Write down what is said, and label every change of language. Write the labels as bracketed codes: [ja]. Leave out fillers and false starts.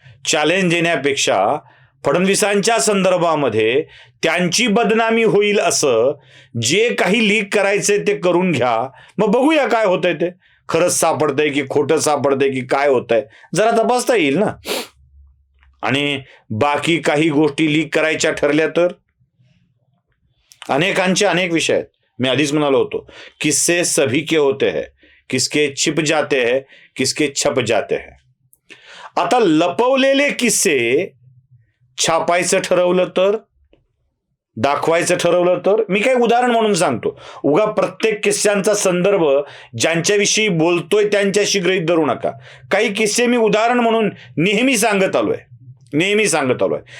[mr] Challenge देण्यापेक्षा फडणवीसांच्या संदर्भामध्ये त्यांची बदनामी होईल असं जे काही लीक करायचंय ते करून घ्या. मग बघूया काय होतंय, ते खरंच सापडतंय की खोटं सापडतंय की काय होतंय जरा तपासता येईल ना. आणि बाकी काही गोष्टी लीक करायच्या ठरल्या तर अनेकांचे अनेक विषय आहेत. मैं आधीच म्हणालो होतो, [hi] किस्से सभी के होते हैं, किसके छिप जाते हैं, किसके छप जाते हैं. [mr] आता लपवलेले किस्से छापायचं ठरवलं तर, दाखवायचं ठरवलं तर, मी काही उदाहरण म्हणून सांगतो. उगा प्रत्येक किस्स्यांचा संदर्भ ज्यांच्याविषयी बोलतोय त्यांच्याशी गृहीत धरू नका. काही किस्से मी उदाहरण म्हणून नेहमी सांगत आलोय.